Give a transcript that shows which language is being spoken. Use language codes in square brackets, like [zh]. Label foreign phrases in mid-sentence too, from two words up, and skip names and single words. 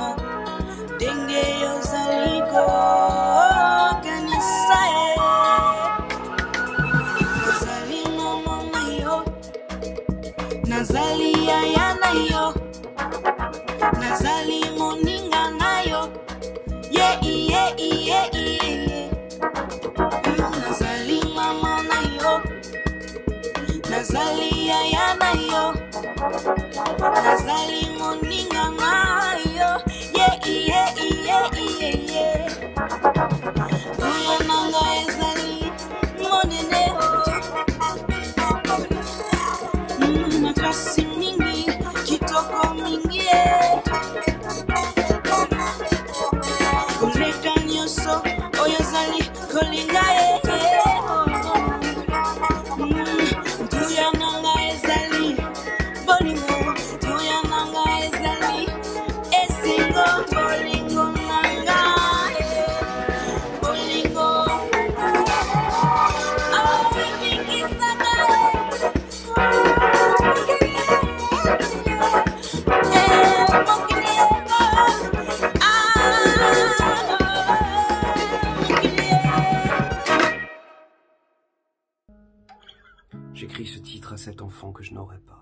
[ln] Denge yo zaliko kanisa ye. Nazali mama na yo, nazali yaya na yo, nazali moninga na yo. [en] Yeah, yeah, yeah, yeah. [ln] Nazali mama na yo, nazali yaya na yo, nazali moninga na yo. [en] Yeah, yeah, yeah, yeah, yeah. [ln] Oyo nanga ezali monene makasi mingi, kitoko mingi koleka nyonso oyo ezali kolinga tuya nanga ezali bolingo, tuya nanga ezali esingo, bolingo nanga bolingo. Oh, mikisaka [fr] J'écris ce titre à cet enfant que je n'aurai pas.